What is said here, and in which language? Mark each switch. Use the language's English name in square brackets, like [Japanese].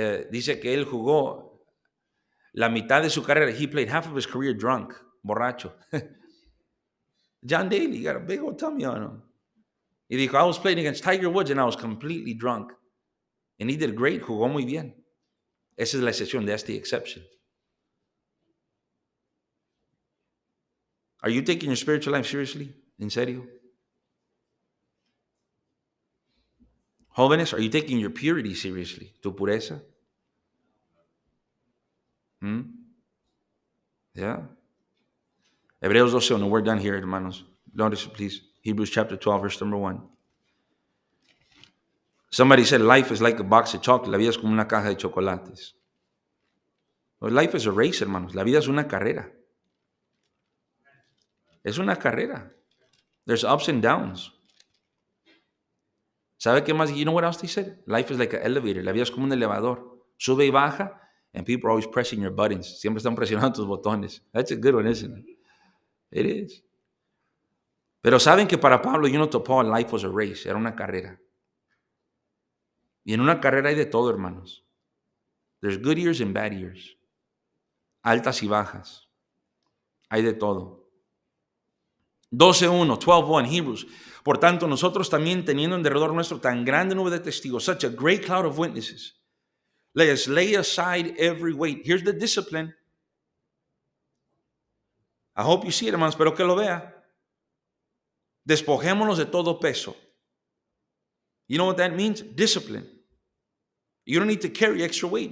[Spanish] Dice que él jugó la mitad de su carrera. [English] He played half of his career drunk, borracho. John Daly got a big old tummy on him. He dijo, I was playing against Tiger Woods and I was completely drunk. And he did great, [Spanish] jugó muy bien. Esa es la excepción, [English] that's the exception. Are you taking your spiritual life seriously? [Spanish] ¿En serio? [English] Jóvenes, are you taking your purity seriously? [Spanish] ¿Tu pureza? [English] Yeah. Hebreos 12:1. We're done here, hermanos. Notice, please. Hebrews chapter 12, verse number 1. Somebody said life is like a box of chocolate. [Spanish] La vida es como una caja de chocolates. [English] Well, life is a race, hermanos. [Spanish] La vida es una carrera. Es una carrera. [English] There's ups and downs. [Spanish] ¿Sabe qué más? [English] You know what else they said? Life is like an elevator. [Spanish] La vida es como un elevador. Sube y baja, [English] and people are always pressing your buttons. [Spanish] Siempre están presionando tus botones. [English] That's a good one, isn't it? It is. [Spanish] Pero saben que para Pablo, [English] to Paul, life was a race. [Spanish] Era una carrera. Y en una carrera hay de todo, hermanos. [English] There's good years and bad years. [Spanish] Altas y bajas. Hay de todo. 12:1 Hebrews. Por tanto, nosotros también teniendo en derredor nuestro tan grande nube de testigos, [English] such a great cloud of witnesses, let us lay aside every weight. Here's the discipline. I hope you see it, hermanos, [Spanish] pero que lo vea. Despojémonos de todo peso. [English] You know what that means? Discipline. You don't need to carry extra weight.